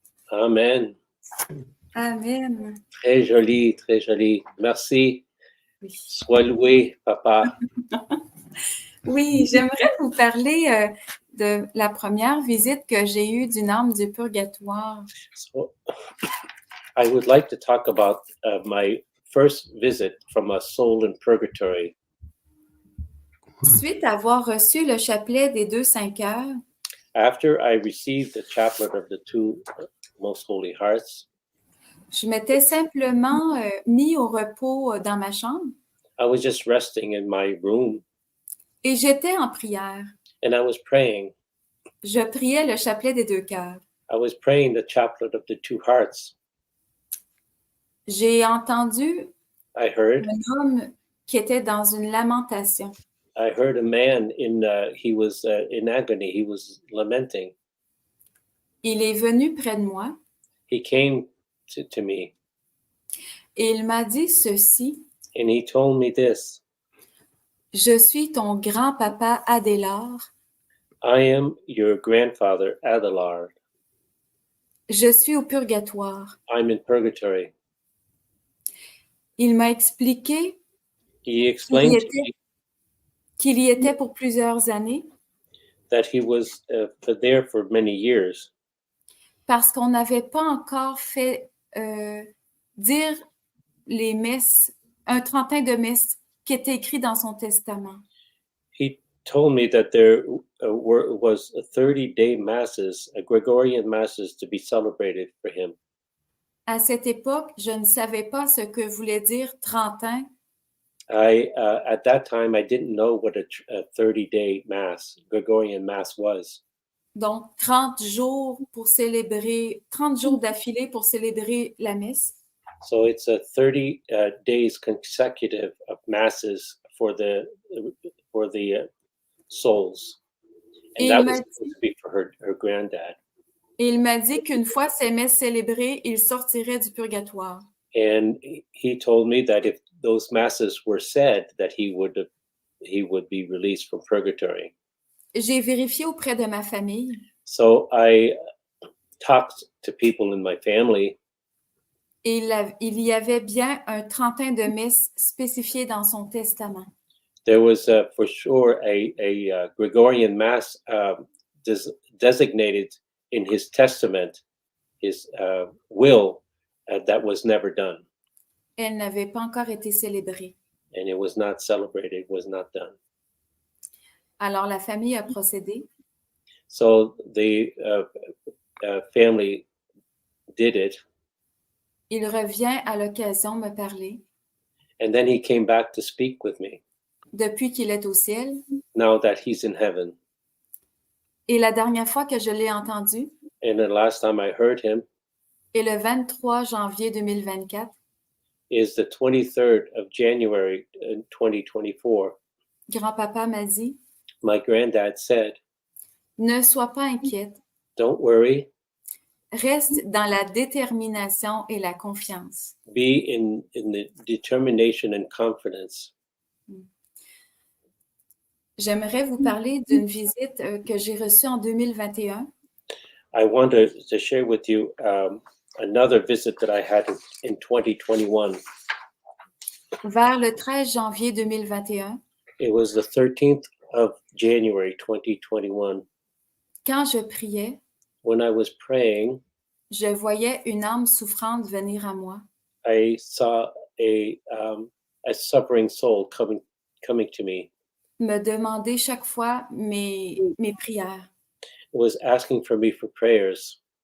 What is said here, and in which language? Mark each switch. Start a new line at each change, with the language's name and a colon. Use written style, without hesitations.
French: Amen. Amen. Très joli, très joli. Merci. Oui. Sois loué, Papa. Oui, j'aimerais vous parler de la première visite que j'ai eue d'une âme du purgatoire.
English: So, I would like to talk about my first visit from a soul in purgatory.
French: Suite à avoir reçu le chapelet des 2 5 heures,
English: After I received the chaplet of the two most holy hearts,
French: je m'étais simplement mis au repos dans ma chambre
English: I was just resting in my room
French: et j'étais en prière.
English: and I was praying.
French: Je priais le chapelet des 2 cœurs.
English: I was praying the chaplet of the two hearts.
French: J'ai entendu
English: I heard
French: un homme qui était dans une lamentation.
English: a man he was in agony. He was lamenting.
French: Il est venu près de moi
English: He came to me
French: et il m'a dit ceci:
English: and he told me this:
French: je suis ton grand-papa Adélard.
English: I am your grandfather, Adelard.
French: Je suis au purgatoire.
English: I'm in purgatory.
French: Il m'a expliqué
English: He explained to me
French: qu'il y était pour plusieurs années
English: that he was there for many years
French: parce qu'on n'avait pas encore fait dire les messes, un 30 de messes qui était écrit dans son testament.
English: He told me that there was 30-day masses, Gregorian masses, to be celebrated for him.
French: À cette époque, je ne savais pas ce que voulait dire 30 ans.
English: At that time, I didn't know what a 30-day mass, Gregorian mass was.
French: Donc, 30 jours pour célébrer, 30 jours d'affilée pour célébrer la messe.
English: So it's a 30 days consecutive of masses for the souls, and
French: Et
English: that
French: il m'a
English: supposed
French: dit,
English: to be for her granddad.
French: et il m'a dit qu'une fois ces messes célébrées, il sortirait du purgatoire.
English: And he told me that if those masses were said, that he would be released from purgatory.
French: J'ai vérifié auprès de ma famille
English: So I talked to people in my family,
French: et il y avait bien un trentin de messes spécifiées dans son testament.
English: there was for sure a Gregorian mass designated in his testament, his will, that was never done,
French: Elle n'avait pas encore été célébrée.
English: and it was not celebrated, it was not done.
French: Alors la famille a procédé.
English: So the family did it,
French: Il revient à l'occasion me parler.
English: and then he came back to speak with me
French: Depuis qu'il est au ciel,
English: now that he's in heaven.
French: et la dernière fois que je l'ai entendu
English: And the last time I heard him
French: est le 23 janvier 2024.
English: is the 23rd of January in 2024.
French: Grand-papa m'a dit,
English: My granddad said,
French: ne sois pas inquiète,
English: don't worry,
French: reste dans la détermination et la confiance.
English: be in the determination and confidence.
French: J'aimerais vous parler d'une visite que j'ai reçue en 2021.
English: I want to share with you another visit that I had in 2021.
French: Vers le 13 janvier 2021,
English: It was the 13th of January 2021.
French: quand je priais,
English: When I was praying,
French: je voyais une âme souffrante venir à moi.
English: I saw a suffering soul coming to me.
French: Me demander chaque fois mes prières.
English: It was asking for me for prayers.